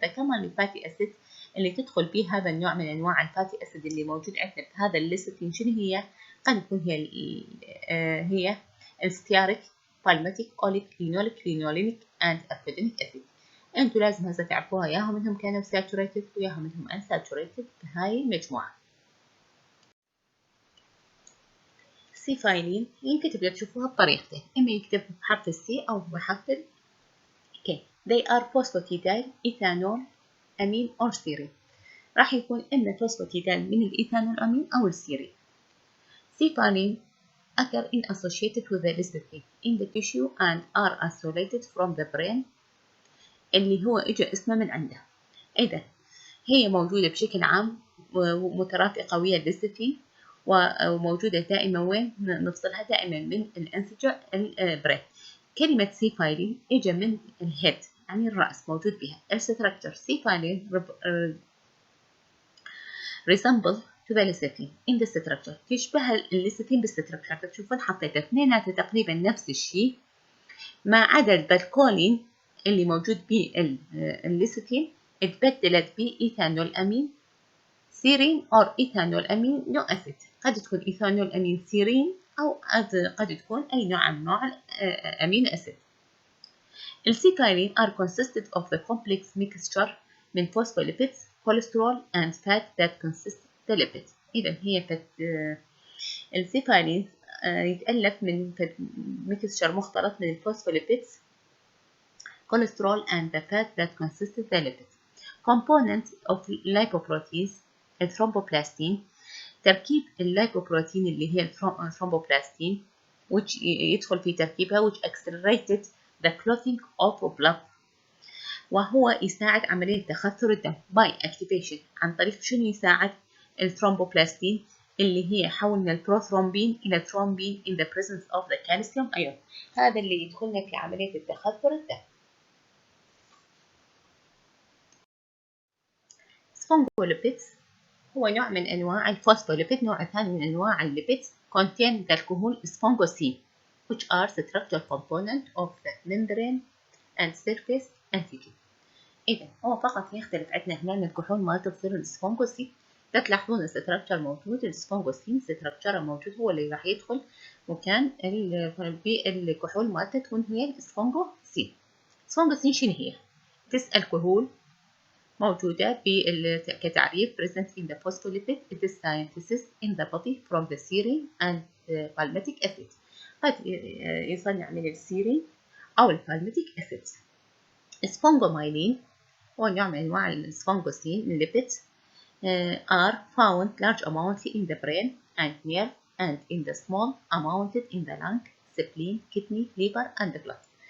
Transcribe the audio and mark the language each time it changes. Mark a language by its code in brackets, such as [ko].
[ar] فكمان الفاتي أسيد اللي تدخل به هذا النوع من أنواع الفاتي أسيد اللي موجود عندنا بهذا الليستين شنو هي؟ قد تكون هي الستياريك، بالماتيك، أوليك، لينوليك، لينولينيك and أربيدينيك أسيد. انتوا لازم هسه تعرفوها، ياهم منهم كانوا ساتوريتد وياهم منهم unsaturated بهاي المجموعة. سيفايلين ينكتب تشوفوها بطريقتين، إما يكتب بحرف السي أو بحرف الكي. [en] They are phosphatidyl ethanol amine or serine. [ar] راح يكون إما phosphatidyl من الإيثانول أمين أو السيرين. [en] Cephalin occur in associated with the lecithin in the tissue and are isolated from the brain [ar] اللي هو إجا اسمه من عنده. إذا هي موجودة بشكل عام ومترافقة ويا الليستين وموجودة دائما وين نفصلها دائما من الأنسجة البرين. كلمة سيفايلين إجا من الهيد يعني الرأس موجود بها. الستركتشر سيفايلين [en] resemble to the lecithin in the structure، [ar] تشبه الليستين بالستركتشر. تشوفون حطيت اثنيناتها تقريبا نفس الشيء ما عدا البالكولين اللي موجود بالليستين اتبدلت بإيثانول أمين سيرين أو إيثانول أمين نو أسيد. قد تكون إيثانول أمين سيرين أو قد تكون أي نوع من أنواع أمين أسيد. [en] السيفايلين are consisted of the complex mixture من phospholipids, cholesterol and fat that consist the lipid. [ar] إذا هي السيفايلين يتألف من ميكستشر مختلط من الفوسفوليبيدز [en] cholesterol and the fat that consist the lipid. Components of lipoproteins [ar] الثرومبوبلاستين، تركيب اللايبوبروتين اللي هي الثرومبوبلاستين which يدخل في تركيبها [en] which accelerated the clotting of blood، [ar] وهو يساعد عملية تخثر الدم [en] by activation. [ar] عن طريق شنو يساعد؟ الثرومبوبلاستين اللي هي حولنا البروثرومبين إلى ثرومبين [en] in the presence of the calcium ion. [ar] هذا اللي يدخلنا في عملية التخثر الدم. [en] Phospholipids [ar] هو نوع من أنواع الفوسفوليبيد، نوع ثاني من أنواع الليبيدز [en] contain the alcohol sphingosine which are structural component of the membrane and surface antigen. [ar] إذا هو فقط يختلف عندنا هنا الكحول مالته تصير السفنجوسين. تلاحظون الستركتشر موجود، السفنجوسين ستركتشر موجود هو اللي راح يدخل مكان الكحول مالته تكون هي السفنجوسين. السفنجوسين شنو هي؟ this الكحول موجودة كتعريف [en] present in the phospholipid. It is synthesis in the body from the serine and palmitic acid. [ar] قد يصنع من السيرين أو البالميتيك acid. السفنجومايلين هو نوع من أنواع السفنجوسين [en] lipids are found large amount in the brain and nerve and in the small amount in the lung, spleen, kidney, liver and blood.